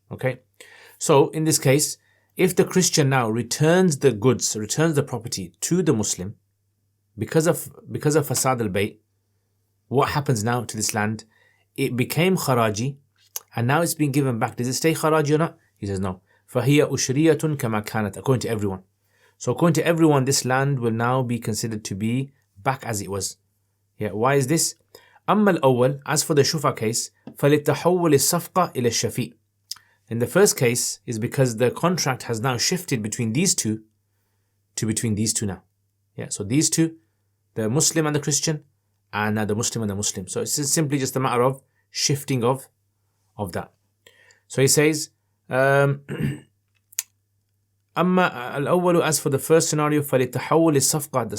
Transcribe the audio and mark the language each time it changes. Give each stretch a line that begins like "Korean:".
English: Okay. So in this case, if the Christian now returns the goods, returns the property to the Muslim, because of fasad al-bayt, what happens now to this land? It became kharaji, and now it's been given back. Does it stay kharaji or not? He says no.
Arabic: فَهِيَ أُشْرِيَةٌ كَمَا كَانَتْ.
English: According to everyone. So according to everyone, this land will now be considered to be back as it was. Yeah. Why is this?
Arabic: أما الأول,
English: as for the shufa case,
Arabic: فَلِتَحَوُّلِ الصَّفْقَةِ إِلَى الشَّفِيء.
English: In the first case is because the contract has now shifted between these two to between these two now. Yeah. So these two, the Muslim and the Christian, and now the Muslim and the Muslim. So it's simply just a matter of shifting of that. So he says,
Arabic: أما الأول,
English: as for the first scenario,
Arabic: فَلِتَحَوُّلِ الصَّفْقَةِ.